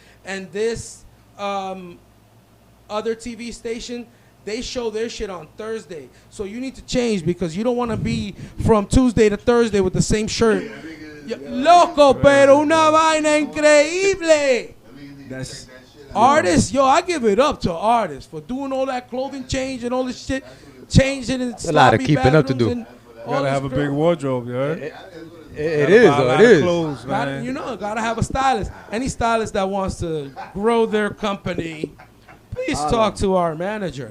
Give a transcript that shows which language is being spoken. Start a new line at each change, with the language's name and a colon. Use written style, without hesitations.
English: And this other TV station, they show their shit on Thursday. So you need to change because you don't want to be from Tuesday to Thursday with the same shirt.
Spanish: Loco, pero una vaina increíble.
English: That's Artists, yo, I give it up to artists for doing all that clothing change and all this shit, changing and a lot of keeping up to do. You gotta have a big wardrobe, you heard? It is. Clothes, man. Gotta have a stylist. Any stylist that wants to grow their company, please talk to our manager.